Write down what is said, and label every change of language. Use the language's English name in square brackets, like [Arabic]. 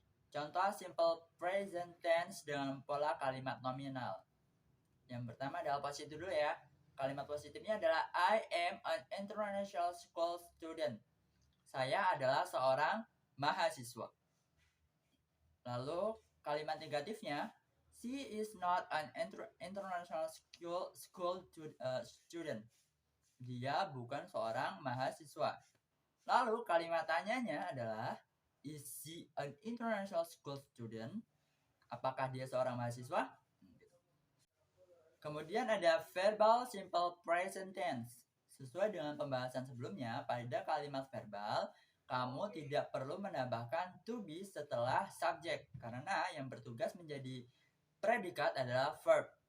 [Indonesian] Contoh simple present tense dengan pola kalimat nominal. Yang pertama adalah positif dulu ya. Kalimat positifnya adalah [English] I am an international school student. [Indonesian] Saya adalah seorang mahasiswa. Lalu kalimat negatifnya, [English] she is not an international school student. [Indonesian] Dia bukan seorang mahasiswa. Lalu kalimat tanyanya adalah, [English] is she an international school student? [Indonesian] Apakah dia seorang mahasiswa? Kemudian ada verbal simple present tense. Sesuai dengan pembahasan sebelumnya, pada kalimat verbal, kamu tidak perlu menambahkan to be setelah subjek, karena yang bertugas menjadi predikat adalah verb.